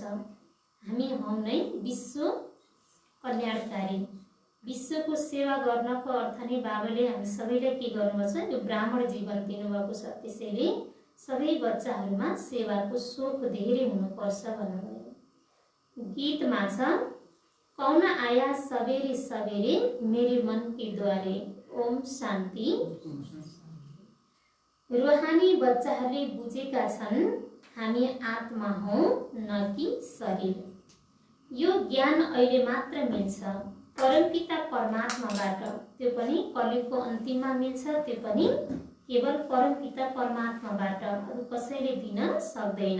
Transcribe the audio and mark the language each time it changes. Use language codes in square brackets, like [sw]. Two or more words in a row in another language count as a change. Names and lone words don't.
[ne] हामी हौ नै विश्व कल्याणकारी। विश्वको सेवा गर्नको अर्थ नै बाबाले हामी सबैलाई के गर्नुभएको छ, यो ब्राह्मण जीवन दिनुभएको छ। त्यसैले सबै बच्चाहरूमा सेवाको सोख धेरै हुनुपर्छ भन्नुभयो। गीतमा छ, [hi] कौन आया सवेरे सवेरे मेरे मन के द्वारे। [ne] ओम शान्ति। रूहानी बच्चाहरूले बुझेका छन् हामी आत्मा हौ न कि शरीर। यो ज्ञान अहिले मात्र मिल्छ परमपिता परमात्माबाट। त्यो पनि कलियुगको अन्तिममा मिल्छ। त्यो पनि केवल परमपिता परमात्माबाट, अरू कसैले दिन सक्दैन।